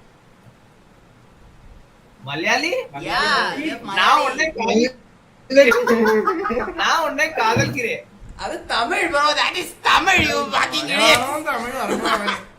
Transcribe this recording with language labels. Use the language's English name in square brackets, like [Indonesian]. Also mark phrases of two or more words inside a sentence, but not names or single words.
[Hindi] मलयाली [Malayalam] മലയാളി. ना उन्हें कागल किरे അത് തമിഴ് ബ്രോ. [English] That is Tamil. You fucking idiot. [Malayalam] തമിഴ് അറിഞ്ഞു.